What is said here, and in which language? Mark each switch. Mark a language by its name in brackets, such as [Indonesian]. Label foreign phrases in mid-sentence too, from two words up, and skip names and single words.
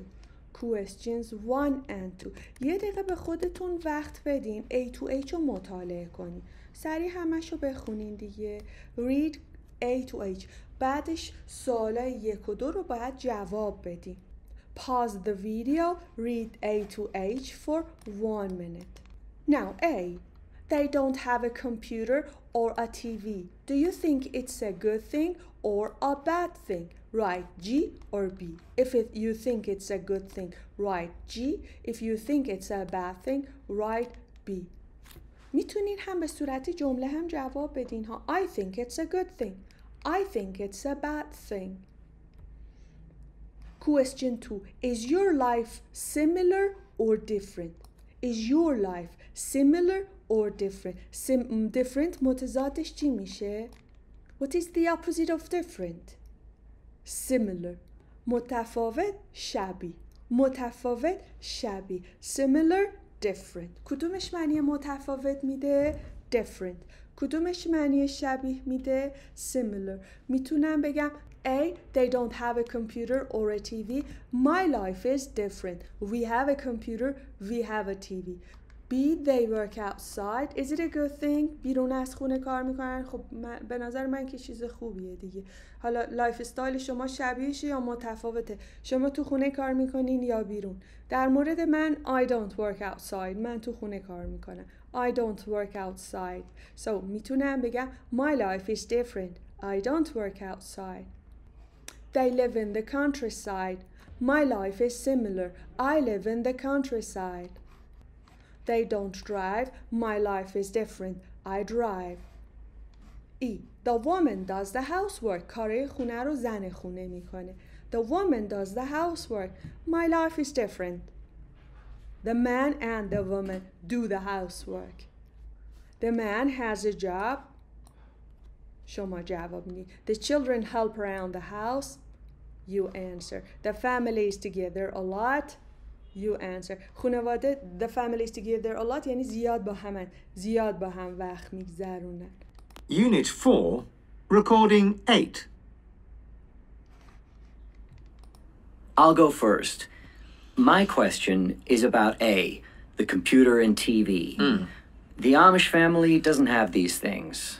[English] Questions 1 and 2. [Persian] یه دقیقه به خودتون وقت بدین [English] A to H [Persian] رو مطالعه کنین. سریع همش رو بخونین دیگه. [English] Read A to H. [Persian] بعدش سوالای 1 و 2 رو باید جواب بدین. [English] Pause the video. Read A to H for 1 minute. Now A. They don't have a computer or a TV. Do you think it's a good thing or a bad thing? Write G or B. If you think it's a good thing, write G. If you think it's a bad thing, write B. [Persian] میتونین هم به صورت جمله هم جواب بدین ها. [English] I think it's a good thing. I think it's a bad thing. Question 2. Is your life similar or different? Is your life similar or different? [Persian] Different متضادش چی میشه؟ [English] What is the opposite of different? Similar. [Persian] متفاوت شبیه. متفاوت شبیه. [English] Similar different. [Persian] کدومش معنی متفاوت میده؟ Different. کدومش معنی شبیه میده؟ Similar. [English] میتونم بگم A, they don't have a computer or a TV. My life is different. We have a computer, we have a TV. B, they work outside. Is it a good thing? [Persian] بیرون از خونه کار میکنن. خب به نظر من که چیز خوبیه دیگه. حالا [English] life style [Persian] شما شبیهشه یا متفاوته؟ شما تو خونه کار میکنین یا بیرون؟ در مورد من [English] I don't work outside. [Persian] من تو خونه کار میکنم. [English] I don't work outside. So [Persian] میتونم بگم [English] my life is different. I don't work outside. They live in the countryside. My life is similar. I live in the countryside. They don't drive. My life is different. I drive. E. The woman does the housework. [Persian] کارهای خونه رو زن خونه میکنه. [English] The woman does the housework. My life is different. The man and the woman do the housework. The man has a job. [Persian] شما جواب میدید. [English] The children help around the house. You answer. The family is together a lot. You answer. خانواده the family is together a lot [Persian] یعنی زیاد با همن. زیاد با هم وقت میگذرونن. [English] Unit 4, Recording 8. I'll go first. My question is about A, the computer and TV. The Amish family doesn't have these things.